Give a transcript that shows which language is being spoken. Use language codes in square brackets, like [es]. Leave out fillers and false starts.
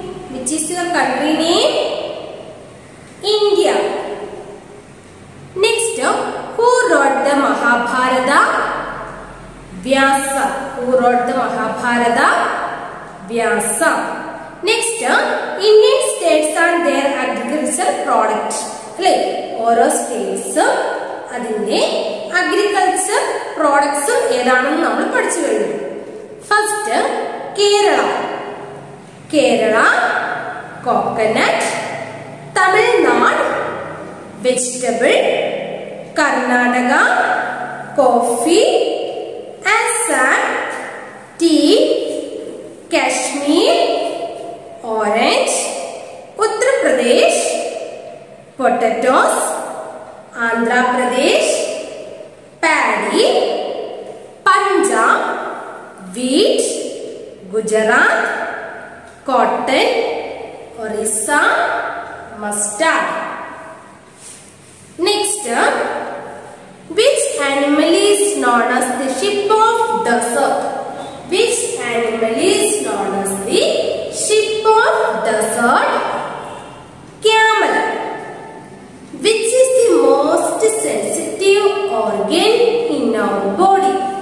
[en] Which is your country name? India. Next, who wrote the Mahabharata? Vyasa. Who wrote the Mahabharata? Vyasa. Next, Indian states and their agricultural products. [ml] Like, ഓരോ സ്റ്റേറ്റ്സും അതിന്റെ agriculture പ്രോഡക്ട്സും ഏതാണെന്ന് നമ്മൾ പഠിച്ചു കഴിഞ്ഞു. [en] First Kerala. Kerala coconut, Tamil Nadu vegetable, Karnataka coffee, Assam tea, Kashmir orange, Uttar Pradesh potatoes, Andhra Pradesh paddy, Punjab wheat, Gujarat cotton, Orissa mustard. Next, which animal is known as the ship of desert? Which animal is known as the ship of desert? Camel. Which is the most sensitive organ in our body?